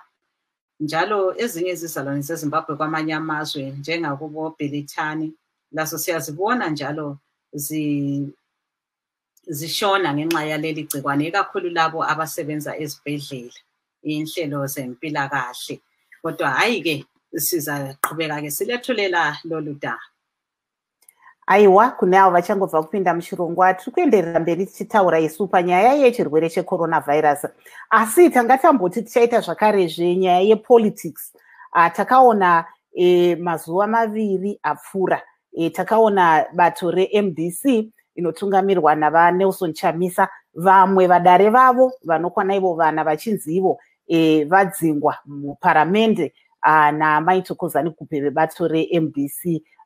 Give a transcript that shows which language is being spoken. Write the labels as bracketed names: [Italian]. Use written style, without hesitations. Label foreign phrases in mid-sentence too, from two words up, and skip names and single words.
[North Ndebele] Njalo ezinye izizalwane zeZimbabwe kwamanye amazwe njengakubo Belithani lazo siyazibona njalo zishona ngenxa yaleli gcikwane, ikakhulu labo abasebenza ezibhedlela, inhlelo zempilakahle. Kodwa hayi-ke sizaqhubeka-ke silethulela lolu daba. [Shona] Aiwa, kune avo vachangobva kupinda muchirongwa, tiri kuenderera mberi tichitaura isu panyaya yechirwere checoronavirus. Asi tanga tamboti tichaita zvakarezve nyaya yepolitics. Takaona mazuva maviri apfuura, takaona bato reMDC inotungamirwa navaNelson Chamisa, vamwe vadare vavo vanokwana ivo vana vachinzi ivo vadzingwa muparamende naMaito Kozani Kupe vebato reMDC.